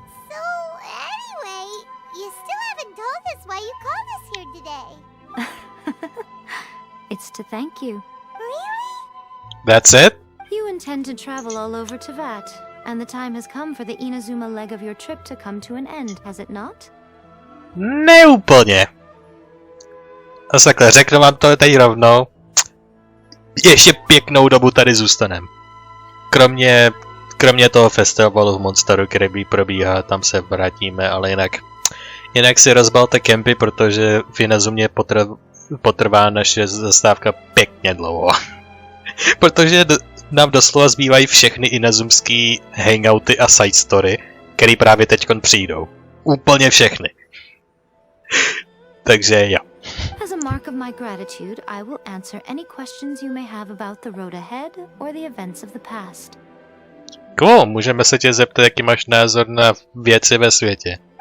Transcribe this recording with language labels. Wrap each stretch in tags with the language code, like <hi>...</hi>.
<en>So anyway, you still haven't told us why you called us here today. It's to thank you. Really? That's it? You intend to travel all over Teyvat, and the time has come for the Inazuma leg of your trip to come to an end, has it not?</en> <cs>Neúplně. A takhle, řeknu vám to teď rovnou. Ještě pěknou dobu tady zůstanem. Kromě toho festivalu v Monsteru, který probíhá, tam se vrátíme, ale jinak si rozbalte kempy, protože v Inazumě potrvá naše zastávka pěkně dlouho. Protože nám doslova zbývají všechny inazumský hangouty a side story, které právě teďkon přijdou. Úplně všechny. Takže jo.</cs> <en>As a mark of my gratitude, I will answer any questions you may have about the road ahead or the events of the past.</en> <cs>Cool, můžeme se tě zeptat, jaký máš názor na věci ve světě.</cs>